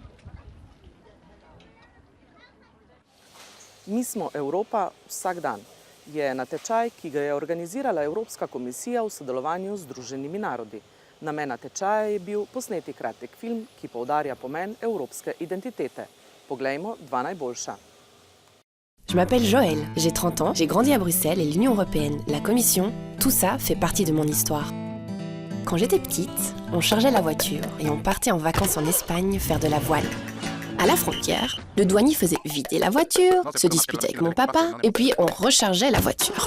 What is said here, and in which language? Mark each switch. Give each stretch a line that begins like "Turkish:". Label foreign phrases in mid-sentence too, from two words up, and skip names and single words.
Slovenian: Mi smo Evropa vsak dan je natečaj, ki ga je organizirala Evropska komisija v sodelovanju z Združenimi narodi. Namen natečaja je bil posneti kratek film, ki poudarja pomen evropske identitete. Poglejmo dva najboljša.
French: Je m'appelle Joël, j'ai 30 ans, j'ai grandi à Bruxelles et l'Union européenne, la Commission, tout ça fait partie de mon histoire. Quand j'étais petite, on chargeait la voiture et on partait en vacances en Espagne faire de la voile. À la frontière, le douanier faisait vider la voiture, se disputait avec mon papa et puis on rechargeait la voiture.